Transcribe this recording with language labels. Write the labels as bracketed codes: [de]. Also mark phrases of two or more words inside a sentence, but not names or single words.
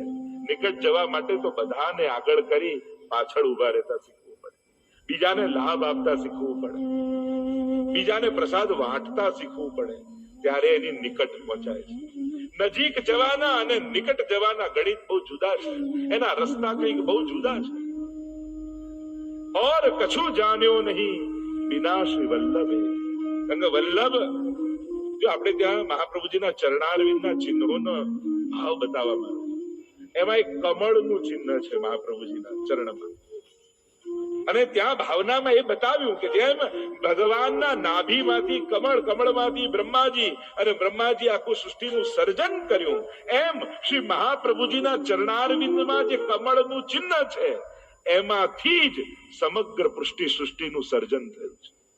[gu] નિકટ જવા માટે તો બધાને આગળ કરી પાછળ ઉભા રહેતા શીખવું પડે, બીજાને લાભ આપતા શીખવું પડે, બીજાને પ્રસાદ વાંટતા શીખવું પડે, ત્યારે એની નિકટ પહોંચાય છે. નજીક જવાના અને નિકટ જવાના ગણિત બહુ જુદા છે, એના રસ્તા કંઈક બહુ જુદા છે. [hi] और कछु जान्यो नहीं बिना श्री वल्लभे. [gu] વલ્લભ જો આપણે ત્યાં મહાપ્રભુજીના ચરણારવિંદના ચિહ્નોનો ભાવ બતાવવામાં આવે, એમાં એક કમળનું ચિહ્ન છે મહાપ્રભુજીના ચરણમાં, અને ત્યાં ભાવનામાં એ બતાવ્યું કે જેમ ભગવાનના નાભીમાંથી કમળ, કમળમાંથી બ્રહ્માજી અને બ્રહ્માજી આખું સૃષ્ટિનું સર્જન કર્યું, એમ શ્રી મહાપ્રભુજીના ચરણારવિંદમાં જે કમળનું ચિહ્ન છે એમાંથી જ સમગ્ર પુષ્ટિ સૃષ્ટિનું સર્જન થયું છે.